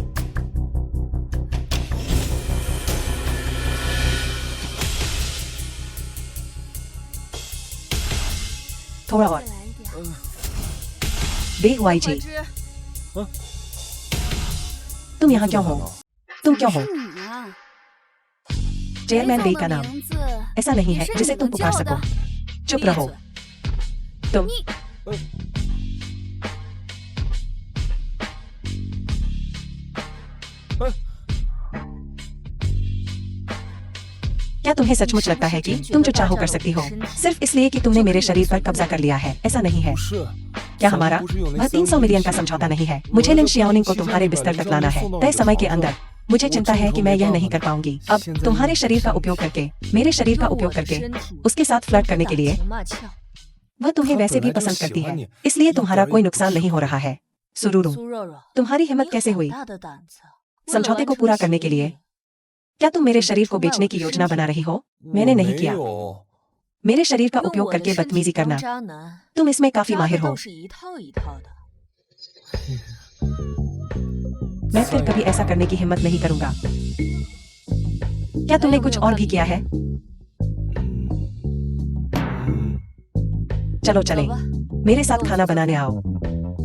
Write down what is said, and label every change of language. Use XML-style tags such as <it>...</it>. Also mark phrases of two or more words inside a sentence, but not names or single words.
<hi>थोड़ा और</hi> <zh>再来一点。</zh> <hi>बेहुआई जी, तुम यहाँ क्यों हो? तुम क्यों हो?</hi> <zh>是你啊！</zh> <hi>चेयरमैन बे का</hi> <zh>的</zh> <hi>नाम</hi> <zh>名字</zh> <hi>ऐसा नहीं है</hi> <zh>是</zh> <hi>जिसे</hi> <zh>你</zh> <hi>तुम</hi> <zh>能</zh> <hi>पुकार</hi> <zh>叫</zh> <hi>सको।</hi> <zh>的。</zh> <hi>चुप रहो। तुम क्या तुम्हें सचमुच लगता है कि तुम जो चाहो कर सकती हो सिर्फ इसलिए कि तुमने मेरे शरीर पर कब्जा कर लिया है? ऐसा नहीं है।</hi> <zh>不是，</zh> <hi>क्या हमारा वह 300 मिलियन का समझौता नहीं है? मुझे लिन शियाओनिंग को तुम्हारे बिस्तर तक लाना है तय समय के अंदर। मुझे चिंता है कि मैं यह नहीं कर पाऊंगी। अब तुम्हारे शरीर का उपयोग करके, मेरे शरीर का</hi> <zh>用</zh> <hi>उपयोग</hi> <zh>我的</zh> <hi>करके</hi> <zh>身体</zh> <hi>उसके साथ फ्लर्ट करने के लिए</hi> <zh>打情骂俏</zh> <hi>वह तुम्हें वैसे भी पसंद करती है, इसलिए तुम्हारा कोई नुकसान नहीं हो रहा है। सुरूरू,</hi> <zh>苏若若，</zh> <hi>तुम्हारी</hi> <zh>你</zh> <hi>हिम्मत कैसे</hi> <zh>好</zh> <hi>हुई?</hi> <zh>大的胆子！为了</zh> <hi>समझौते</hi> <zh>完</zh> <hi>को</hi> <zh>成</zh> <hi>पूरा</hi> <zh>协</zh> <hi>करने के</hi> <zh>议</zh> <hi>लिए क्या तुम मेरे शरीर को बेचने की योजना बना रही हो? मैंने</hi> <zh>我</zh> <hi>नहीं</hi> <zh>没</zh> <hi>किया।</hi> <zh>有。</zh> <hi>मेरे शरीर का</hi> <zh>用</zh> <hi>उपयोग</hi> <zh>我的</zh> <hi>करके</hi> <zh>身体</zh> <hi>बदतमीजी</hi> <zh>当</zh> <hi>करना,</hi> <zh>渣男，</zh> <hi>तुम इसमें काफी</hi> <zh>渣</zh> <hi>माहिर</hi> <zh>的</zh> <hi>हो।</hi> <zh>倒是一套一套的。</zh> <hi>मैं फिर कभी ऐसा करने की हिम्मत नहीं करूंगा। क्या तुमने कुछ और भी किया है? चलो चलें,</hi> <zh>走吧，</zh> <hi>मेरे साथ खाना बनाने आओ।</hi>